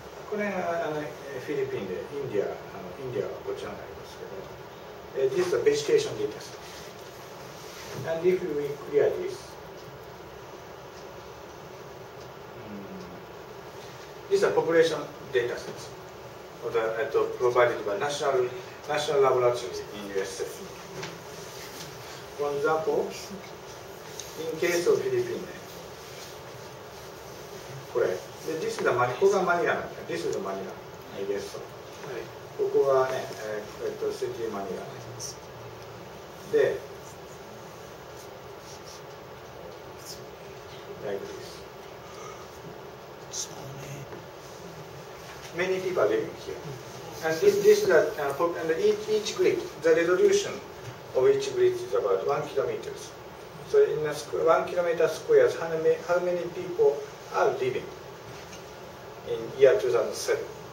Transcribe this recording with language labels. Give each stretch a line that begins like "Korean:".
Japanese: これがフィリピンで、インディアはこちらになりますけど、
English: This is a vegetation data set. And if we clear this, these are population data sets provided by National Laboratory in USA. For example, in case of Philippines, これ、this is the
Japanese: ここがマニラなんだ。
English: This is the マニラ、I guess so.
Japanese: ここがね、シティマニラで、
English: like this. Many people are living here. And this is and each grid, the resolution of each grid is about 1 kilometer. So in a 1 kilometer squares, how many people are living in year 2007?